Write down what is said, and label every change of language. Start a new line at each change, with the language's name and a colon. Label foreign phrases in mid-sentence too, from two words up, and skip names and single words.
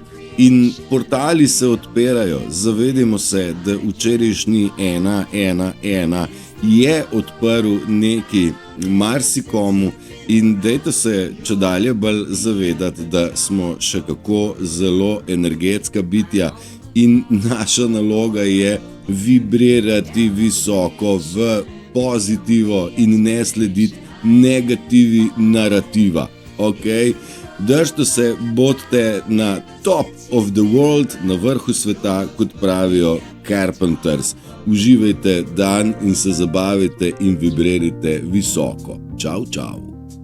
Slovenian: In portali se odpirajo, zavedimo se, da včerajšnji 111 je odprl nekaj marsikomu in dajte se čedalje bolj zavedati, da smo še kako zelo energetska bitja in naša naloga je vibrirati visoko v pozitivo in ne slediti negativi narativa, okej? Držite se, bodite na
English: top of the world,
Slovenian: na vrhu sveta, kot pravijo Carpenters. Uživajte dan in se zabavite in vibrirajte visoko. Čau, čau.